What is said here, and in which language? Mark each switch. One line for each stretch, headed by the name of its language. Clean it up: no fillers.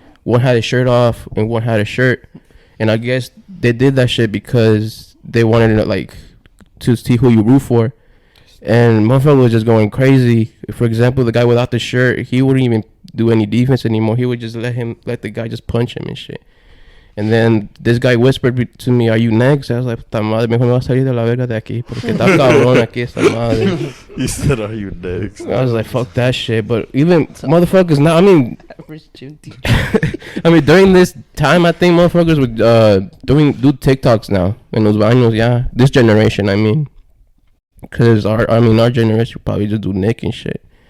English: One had his shirt off, and one had a shirt. And I guess they did that shit because they wanted to see who you root for. And motherfucker was just going crazy. For example, the guy without the shirt, he wouldn't even do any defense anymore. He would just let the guy just punch him and shit. And then this guy whispered to me, "Are you next?" I was like,
Spanish: "Puta madre, mejor me voy a salir de la verga de aquí, porque está cabrón aquí esta madre."
English: he said, "Are you next?" I was like, "Fuck that shit." But even motherfuckers now, I mean, Average gym teacher. I mean, during this time, I think motherfuckers would do TikToks now in
Spanish: los baños.
English: Yeah, this generation, I mean, because our generation would probably just do Nick and shit.